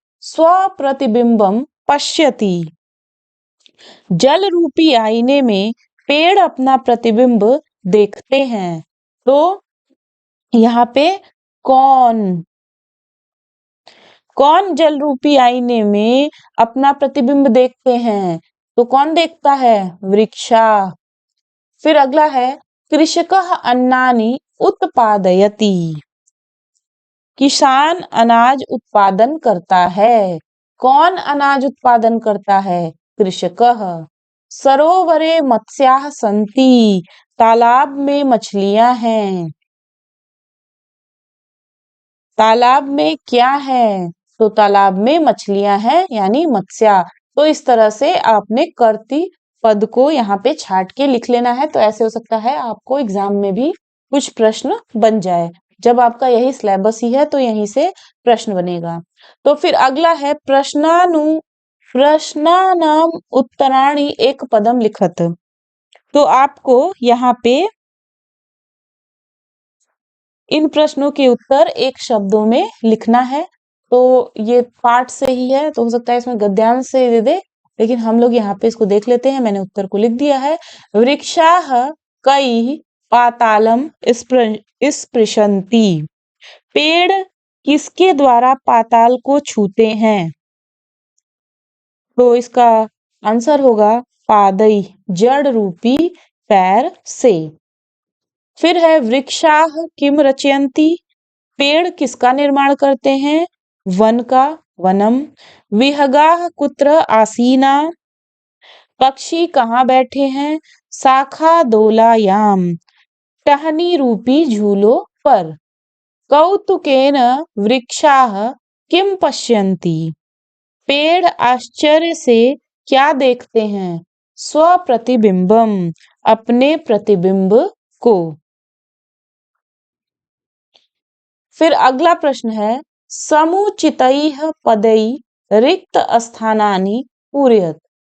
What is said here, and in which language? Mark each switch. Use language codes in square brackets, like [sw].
[sa] स्वप्रतिबिंबम पश्यति। [hi] जल रूपी आईने में पेड़ अपना प्रतिबिंब देखते हैं। तो यहाँ पे कौन कौन जल रूपी आईने में अपना प्रतिबिंब देखते हैं? तो कौन देखता है? वृक्षा। फिर अगला है [sa] कृषकः अन्नानि उत्पादयति। [hi] किसान अनाज उत्पादन करता है। कौन अनाज उत्पादन करता है? [sa] कृषकः। सरोवरे मत्स्याः सन्ति। [hi] तालाब में मछलियां हैं। तालाब में क्या है? तो तालाब में मछलियां हैं यानी मत्स्या। तो इस तरह से आपने कर्ती पद को यहाँ पे छाट के लिख लेना है। तो ऐसे हो सकता है आपको एग्जाम में भी कुछ प्रश्न बन जाए। जब आपका यही सिलेबस ही है तो यहीं से प्रश्न बनेगा। तो फिर अगला है [sa] प्रश्नानाम उत्तराणि एक पदम लिखत। [hi] तो आपको यहाँ पे इन प्रश्नों के उत्तर एक शब्दों में लिखना है। तो ये पाठ से ही है तो हो सकता है इसमें गद्यांश से दे दे, लेकिन हम लोग यहाँ पे इसको देख लेते हैं। मैंने उत्तर को लिख दिया है। [sa] वृक्षाः कई पातालम स्पृशन्ति। [hi] पेड़ किसके द्वारा पाताल को छूते हैं? तो इसका आंसर होगा पादई, जड़ रूपी पैर से। फिर है [sa] वृक्षाः किम रचयन्ति। [hi] पेड़ किसका निर्माण करते हैं? वन का, वनम। [sa] विहगाः कुत्र आसीना। [hi] पक्षी कहाँ बैठे हैं? [sa] शाखा दोलायाम, [hi] टहनी रूपी झूलों पर। [sa] कौतुकेन वृक्षाः किम पश्यन्ति। [hi] पेड़ आश्चर्य से क्या देखते हैं? स्वप्रतिबिंबम, अपने प्रतिबिंब को। फिर अगला प्रश्न है [sa] समुचितैः पदैः रिक्त स्थानानि पूरयत।